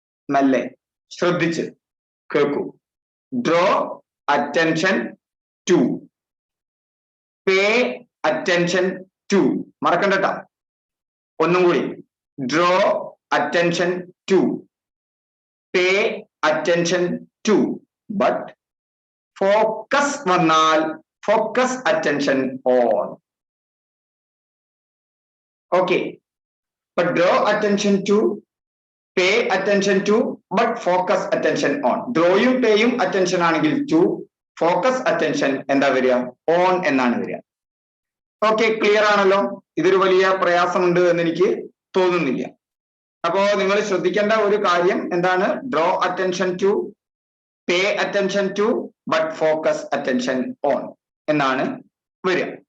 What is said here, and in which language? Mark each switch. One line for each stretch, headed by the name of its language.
Malayalam: മെല്ലെ ശ്രദ്ധിച്ച് കേൾക്കൂ.
English: Draw attention to, pay attention to.
Malayalam: മറക്കണ്ട. ഒന്നും കൂടി.
English: Draw attention to, pay attention to. But focus
Malayalam: വന്നാൽ
English: Focus attention on. Okay, but draw attention to, pay attention to, but focus attention on.
Malayalam: Drawയും പേയും attention ആണെങ്കിൽ to, focus attention എന്താ വരിക? on എന്നാണ് വരിക. Okay, clear ആണല്ലോ? ഇതൊരു വലിയ പ്രയാസമുണ്ട് എന്ന് എനിക്ക് തോന്നുന്നില്ല. അപ്പോ നിങ്ങൾ ശ്രദ്ധിക്കേണ്ട ഒരു കാര്യം എന്താണ്?
English: draw attention to, pay attention to, but focus attention on
Malayalam: എന്നാണ് വരിക.